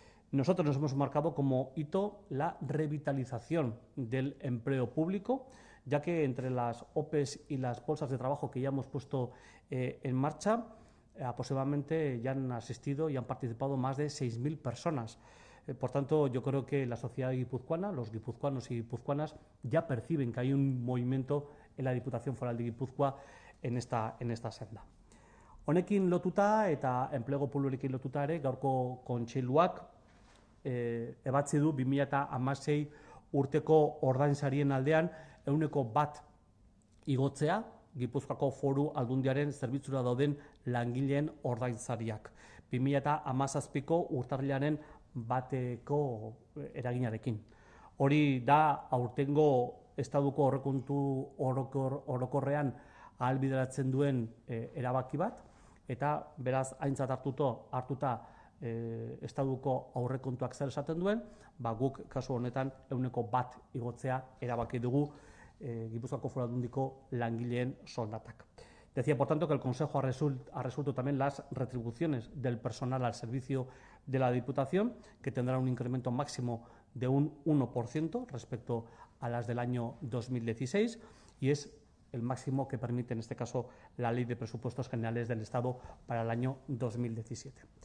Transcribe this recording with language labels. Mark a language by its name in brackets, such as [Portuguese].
[Spanish] Nosotros nos hemos marcado como hito la revitalización del empleo público, ya que entre las OPEs y las bolsas de trabajo que ya hemos puesto en marcha, aproximadamente ya han asistido y han participado más de 6.000 personas. Por tanto, yo creo que la sociedad guipuzcoana, los guipuzcoanos y guipuzcoanas, ya perciben que hay un movimiento en la Diputación Foral de Guipúzcoa en esta senda. [Basque] Honekin lotuta eta enplegu publikoekin lotuta ere gaurko kontseiluak ebatzi du 2016 urteko ordainsarien aldean 1% igotzea Gipuzkoako Foru Aldundiaren zerbitzura dauden langileen ordainsariak. 2017ko urtarrilaren bateko eraginarekin. Hori da aurtengo estatuko aurrekontu orokorrean ahalbideratzen duen erabaki bat, eta beraz aintzat hartuta estatuko aurrekontuak zer esaten duen, guk kasu honetan 1% igotzea erabaki dugu Gipuzkoako Foru Aldundiko langileen soldatak. [Spanish] Decía, por tanto, que el Consejo ha resuelto también las retribuciones del personal al servicio de la Diputación, que tendrá un incremento máximo de un 1% respecto a las del año 2016, y es el máximo que permite, en este caso, la Ley de Presupuestos Generales del Estado para el año 2017.